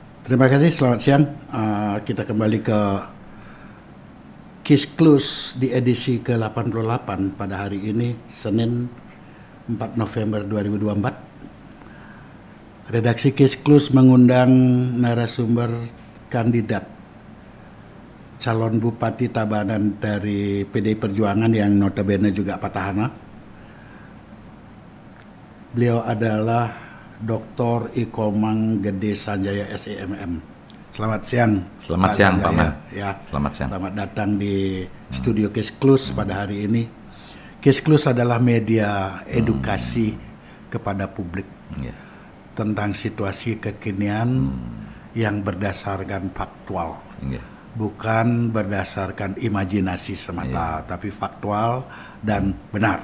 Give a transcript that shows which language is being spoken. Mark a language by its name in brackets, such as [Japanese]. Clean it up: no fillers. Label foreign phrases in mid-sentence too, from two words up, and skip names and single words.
[Indonesian] Terima kasih, selamat siang. Kita kembali ke Case Close di edisi ke-88 pada hari ini, Senin 4 November 2024. Redaksi Case Close mengundang narasumber kandidat calon Bupati Tabanan dari PDI Perjuangan yang notabene juga petahana. Beliau adalah Dr. Ikomang Gede Sanjaya SEMM. Selamat siang. Selamat siang, Pak Man. Ya, selamat siang. Selamat datang di studio Case Close pada hari ini. Case Close adalah media edukasi kepada publik tentang situasi kekinian yang berdasarkan faktual, bukan berdasarkan imajinasi semata, tapi faktual dan benar.